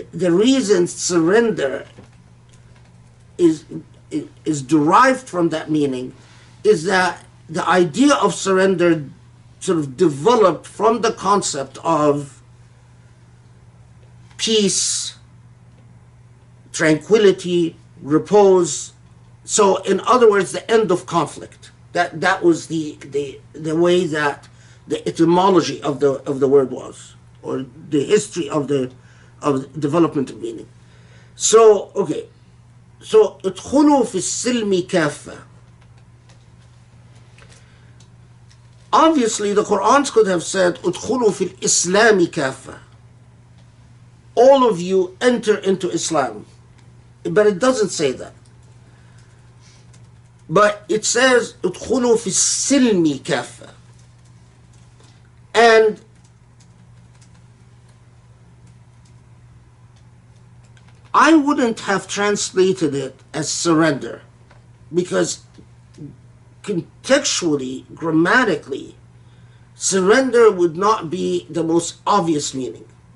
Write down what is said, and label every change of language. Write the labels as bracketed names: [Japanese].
[English] reason surrender is derived from that meaning is that the idea of surrender sort of developed from the concept of peace, tranquility, repose. So in other words, the end of conflict. That was the way that the etymology of the word was, or the history of development of meaning. So okay, so [Arabic] ادخلوا في السلم كافة. [English] Obviously, the Qur'an could have said [Arabic] ادخلوا في الإسلام كافة. [English] All of you enter into Islam, but it doesn't say that. But it says [Arabic] ادخلوا في السلم كافة. [English] And I wouldn't have translated it as surrender, because contextually, grammatically, surrender would not be the most obvious meaning.